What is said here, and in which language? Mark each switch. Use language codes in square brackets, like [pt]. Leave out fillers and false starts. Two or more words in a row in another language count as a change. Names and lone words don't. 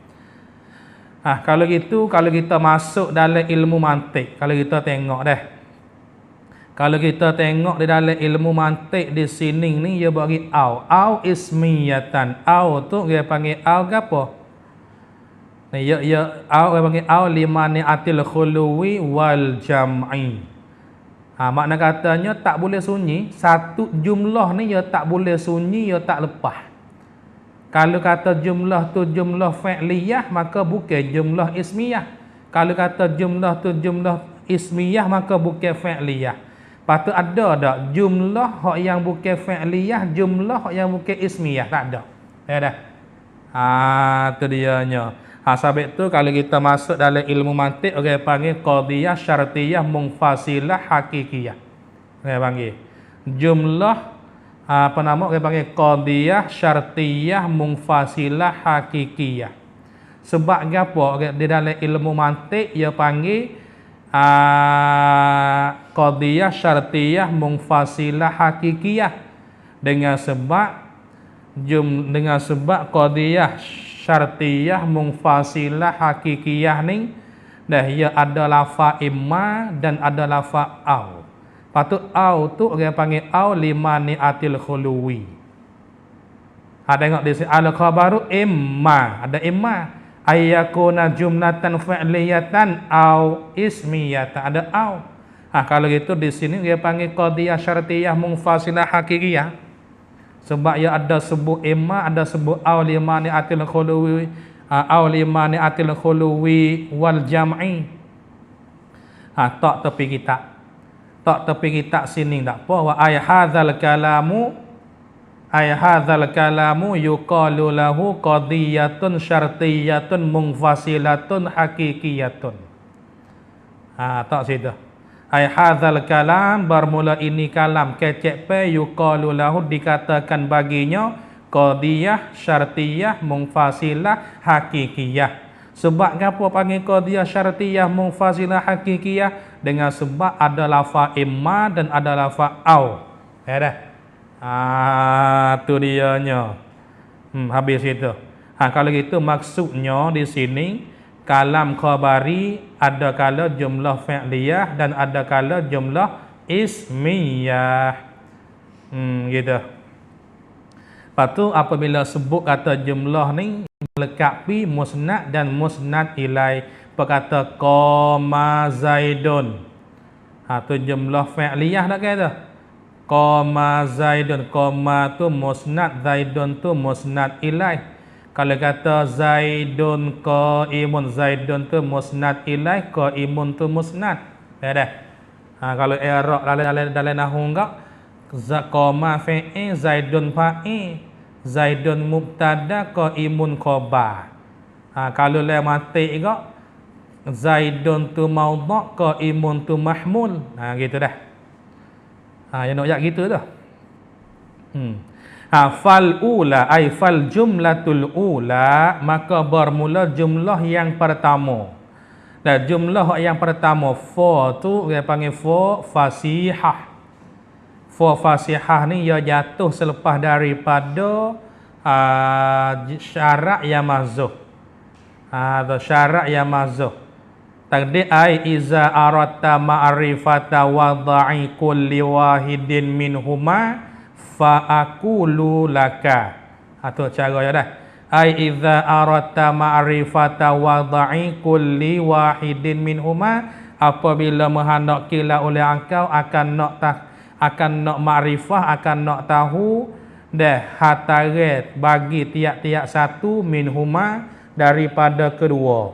[ms] Kalau gitu, kalau kita masuk dalam ilmu mantik, kalau kita tengok dah. Kalau kita tengok di dalam ilmu mantik di sini ni dia bagi [ar] أو اسمية. [ms] Au tu dia panggil au gapo? Ni au dia panggil [ar] أو لمانعة الخلو والجمع. [ms] Makna katanya tak boleh sunyi, satu jumlah ni dia tak boleh sunyi, dia tak lepas. Kalau kata jumlah tu [ar] جملة فعلية [ms] maka bukan [ar] جملة اسمية. [ms] Kalau kata jumlah tu jumlah ismiyah maka bukan fa'liyah. Patut ada tak jumlah hak yang bukan fa'liyah, jumlah hak yang bukan ismiyah, tak ada. Dah. Tu dianya. Sebab tu kalau kita masuk dalam ilmu mantik orang panggil [ar] قضية شرطية منفصلة حقيقية. [ms] Orang panggil jumlah orang panggil qadhiyah syartiyah munfasilah hakikiyah. Sebab gapo di dalam ilmu mantik dia panggil qadhiyah syartiyah munfasilah hakikiyah dengan sebab qadhiyah syartiyah munfasilah hakikiyah ni dah ia ada lafaz imma dan ada lafaz au. Patut au tu orang panggil au limani atil khuluwi. Tengok di sini [ar] الخبر إما, [ms] ada imma [ar] أن يكون جملة فعلية أو اسمية, [ms] ada au. Kalau gitu di sini dia panggil qadhiyah syartiyah munfasilah hakikiyah. Sebab ia ada sebut imma, ada sebut au limani atil khuluwi, au limani atil khuluwi wal jam'i. Tak tepi kita. Tak tepi kita sini tak apa. [ar] وأي هذا الكلام يقال له قضية شرطية منفصلة حقيقية. [ms] Tak situ. [ar] أي هذا الكلام [ms] bermula ini kalam kecek pe [ar] يقال له [ms] dikatakan baginya [ar] قضية شرطية منفصلة حقيقية. [ms] Sebab apa panggil qadhiyah syartiyah munfasilah hakikiyah? Dengan sebab ada lafaz imma dan ada lafaz au. Dah. Tu dianya. Habis itu. Kalau gitu maksudnya di sini kalam khabari ada kala jumlah fa'liyah dan ada kala jumlah ismiyah. Gitu. Lepas tu apabila sebut kata jumlah ni melekapi musnad dan musnad ilai. Perkata [ar] قام زيد. [ms] Tu jumlah fa'liyah tak kata? [ar] قام زيد. [ms] Qama tu musnad, zaidun tu [ar] مسند إليه. [ms] Kalau kata [ar] زيد قائم, [ms] zaidun tu [ar] مسند إليه, [ms] qaimun tu musnad. Dah. Kalau i'rab dalam nahwu enggak qama fa'il, zaidun fa'il, zaidun mubtada, qaimun khabar. Kalau la mati enggak Zaidun tu maudha', qaimun tu mahmul. Gitu dah. Yang nak ayat gitu dah. [ar] فالأولى أي فالجملة الأولى, [ms] maka bermula jumlah yang pertama. Dan jumlah yang pertama fa tu dia panggil [ar] فاء فصيحة. [ms] Fa fasihah ni ia jatuh selepas daripada syarat yang mahzuh. Syarat yang mahzuh. [ar] تقدير أي إذا أردت معرفة وضع كل واحد منهما فأقول لك. [ms] Tu cara ya dah. [ar] أي إذا أردت معرفة وضع كل واحد منهما, [ms] apabila menghendakilah oleh engkau akan nak makrifah, akan nak tahu dah hatarat bagi tiap-tiap satu minhuma daripada kedua.